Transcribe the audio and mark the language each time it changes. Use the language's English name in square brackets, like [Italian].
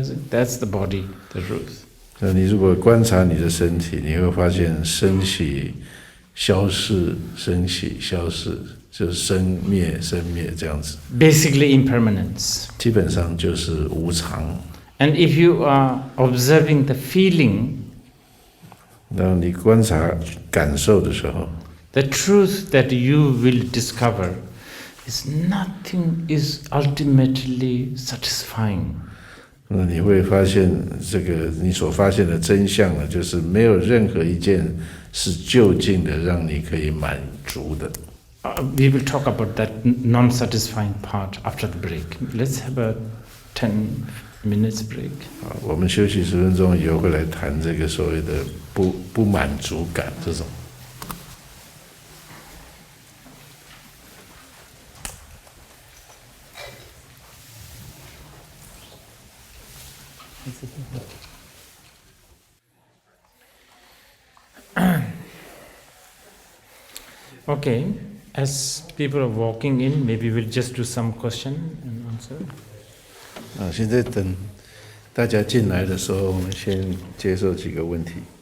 [English] That's the body, the truth. [Chinese] 你如果观察你的身体，你会发现升起、消逝、升起、消逝，就是生灭这样子。 [English] Basically impermanence. [Chinese] 基本上就是无常。 [English] And if you are observing the feeling, [Chinese] 当你观察感受的时候 [English] the truth that you will discover is nothing is ultimately satisfying. [Chinese] 那你会发现这个你所发现的真相呢，就是没有任何一件是就近的让你可以满足的。 [English] We will talk about that non-satisfying part after the break. Let's have a 10 minutes break. [Chinese] 我们休息10分钟以后会来谈这个所谓的不满足感这种。 [English] Okay, as people are walking in, maybe we'll just do some question and answer. [Chinese] 现在等大家进来的时候，我们先接受几个问题。